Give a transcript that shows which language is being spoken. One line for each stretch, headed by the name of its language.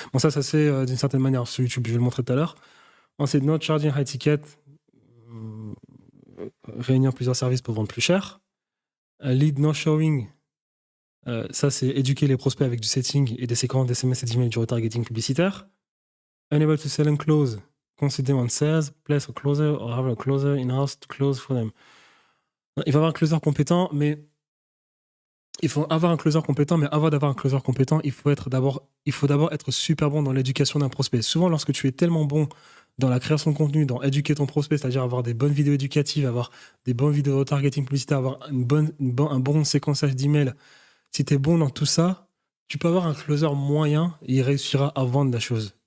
French: Bon, ça se fait d'une certaine manière sur YouTube, je vais le montrer tout à l'heure. Ensuite,
English: not charging high ticket,
French: réunir plusieurs services pour vendre plus cher.
English: Lead no showing.
French: Ça, c'est éduquer les prospects avec du setting et des séquences d'SMS et d'email du retargeting publicitaire.
English: Unable to sell and close. Consider on sales, place a closer or have a closer in-house to close for them.
French: Il faut avoir un closer compétent, mais avant d'avoir un closer compétent, il faut d'abord être super bon dans l'éducation d'un prospect. Souvent, lorsque tu es tellement bon dans la création de contenu, dans éduquer ton prospect, c'est-à-dire avoir des bonnes vidéos éducatives, avoir des bonnes vidéos de retargeting publicitaire, avoir un bon séquençage d'emails, si tu es bon dans tout ça, tu peux avoir un closer moyen et il réussira à vendre la chose.